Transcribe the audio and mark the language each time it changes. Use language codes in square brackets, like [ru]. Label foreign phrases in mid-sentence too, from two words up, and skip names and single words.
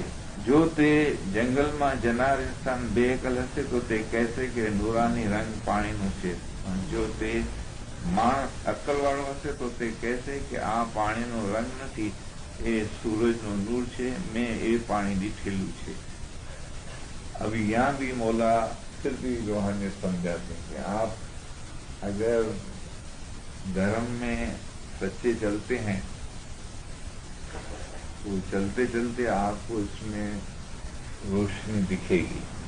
[gu] જો તે જંગલમાં જનાર ઇન્સાન બેઅકલ હશે તો તે કહેશે કે નૂરાની રંગ પાણીનો છે, પણ જો તે માણસ અક્કલવાળો હશે તો તે કહેશે કે આ પાણીનો રંગ નથી, એ સૂરજનો નૂર છે, મેં એ પાણી દીઠેલું છે۔ [ur] اب یہاں بھی مولا پھر بھی روحانیت سمجھاتے ہیں کہ آپ اگر دھرم میں سچے چلتے ہیں تو چلتے چلتے آپ کو اس میں روشنی دکھے گی۔